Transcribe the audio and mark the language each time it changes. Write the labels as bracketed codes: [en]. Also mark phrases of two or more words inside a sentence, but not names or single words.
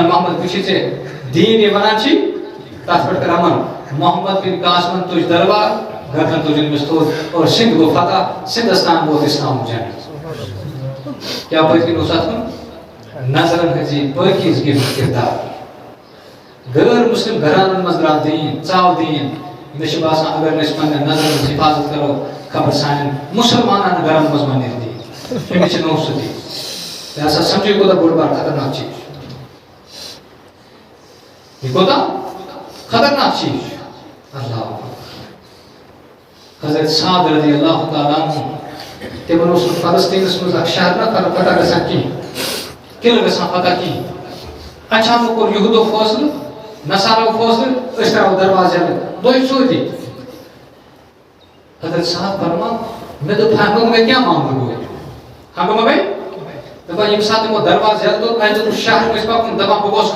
[ks] محمد وٕچھِتھ ژےٚ دیٖن یہِ وَنان چھی تَتھ پٮ۪ٹھ کر عمل محمد بن قاسمن تُج دربار گردن تُجِن أمِس تھوٚد اور سِنٛدھ گوٚو فتح سِنٛدھستان ووت اِسلامُک جنگ کیٛاہ پٔتۍ کِنۍ اوس اَتھ کُن نظرن ہٕنٛز یہِ پٲکیٖز گِنٛدُن کِردار غٲر مُسلِم گھرانن منٛز درٛاو دیٖن ژاو دیٖن مےٚ چھُ باسان اگر نہٕ أسۍ پننٮ۪ن نظرن ہٕنٛز حفاظت کرو خبر سانٮ۪ن مُسلمانن گرن منٛز ما نیرِ دیٖن أمِس چھِ نوٚو سُہ دیٖن لہذا سمجھو یہِ کوٗتاہ بوٚڑ بار خطرناک چیٖز چھُ یہِ کوٗتاہ خطرناک چیٖز چھُ اللہ حضرت سعد [ar] رضی اللہ تعالیٰ عنہ [ks] تِمن اوس نہٕ فلسطیٖنس منٛز اکھ شہر نہ فتح گژھان کِہیٖنۍ قلعہٕ گژھان فتح کِہیٖنۍ اچانک کوٚر یہوٗدو فٲصلہٕ نصارو فٲصلہٕ أسۍ ترٛاوو دروازٕ یلہٕ دوٚیہِ ژوٗرِ حضرت صاحب فرمان مےٚ دوٚپ ہنگامہٕ گٔے کیٛاہ معاملہٕ گوٚو ہنگامہٕ گٔے دپان ییٚمہِ ساتہٕ تِمو دروازٕ یلہٕ دوٚپ اَسہِ دوٚپُس شہر گژھِ پکُن دپان بہٕ گوس